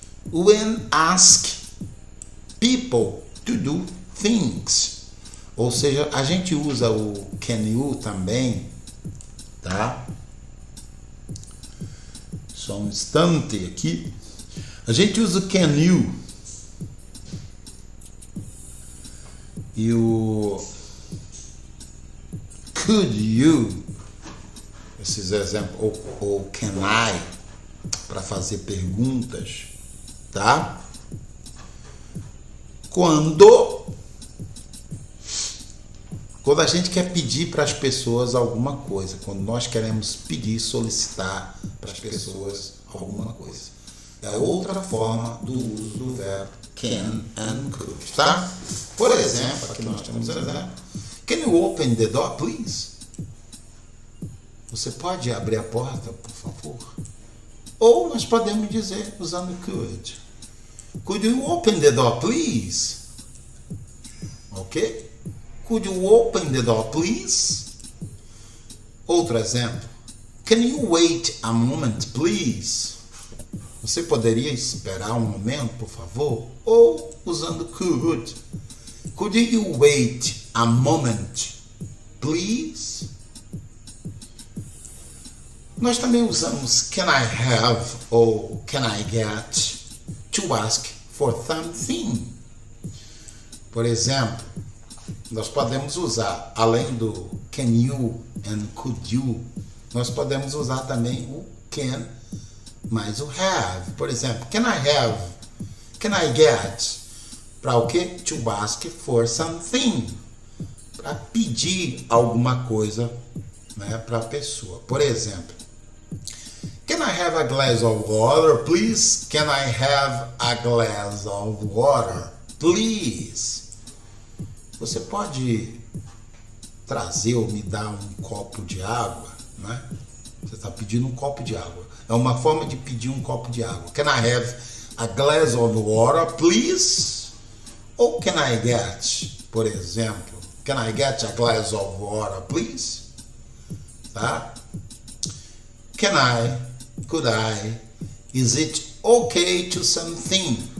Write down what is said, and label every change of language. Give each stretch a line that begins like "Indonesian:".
English: When ask people to do things.
Portuguese: Ou seja, a gente usa o can you também, tá? Só um instante aqui. A gente usa o can you e o could you, esses exemplos, ou can I, para fazer perguntas, tá? Quando a gente quer pedir para as pessoas alguma coisa, quando nós queremos pedir, solicitar para as pessoas alguma coisa. É outra forma do uso do verbo can and could, tá? Por exemplo, aqui nós temos um exemplo.
English: Can you open the door, please?
Portuguese: Você pode abrir a porta, por favor? Ou nós podemos dizer usando could.
English: Could you open the door, please? Ok? Could you open the door, please?
Portuguese: Outro exemplo.
English: Can you wait a moment, please?
Portuguese: Você poderia esperar um momento, por favor? Ou usando could.
English: Could you wait a moment, please? Nós também usamos can I have ou can I get to ask for something.
Portuguese: Por exemplo, nós podemos usar, além do can you and could you, nós podemos usar também o can mais o have. Por exemplo, can I get, para o quê?
English: To ask for something,
Portuguese: para pedir alguma coisa, né, para a pessoa. Por exemplo,
English: can I have a glass of water, please? Can I have a glass of water, please?
Portuguese: Você pode trazer ou me dar um copo de água, né? Você está pedindo um copo de água. É uma forma de pedir um copo de água.
English: Can I have a glass of water, please? Ou can I get,
Portuguese: por exemplo,
English: can I get a glass of water, please? Tá? Can I could I, is it okay to something?